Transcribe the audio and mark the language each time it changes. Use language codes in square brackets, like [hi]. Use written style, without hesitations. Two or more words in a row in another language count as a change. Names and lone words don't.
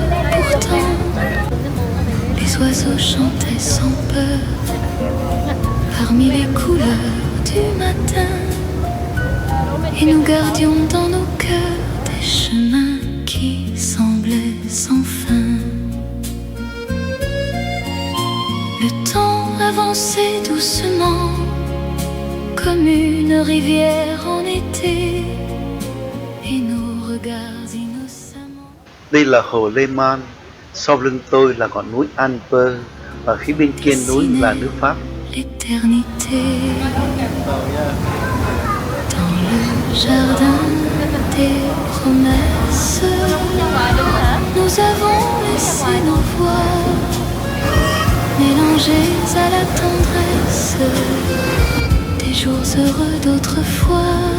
[fr] Pourtant, les oiseaux chantaient sans peur parmi les couleurs du matin, et nous gardions dans nos cœurs des chemins qui semblaient sans fin. Le temps avançait doucement comme une rivière en été, et nos regards innocemment. [vi] Đây là hồ Lê Man, sau lưng tôi là ngọn núi Alper và phía bên kia núi là nước Pháp. [fr] L'éternité dans le jardin des promesses, nous avons laissé nos voix mélangées à la tendresse des jours heureux d'autrefois.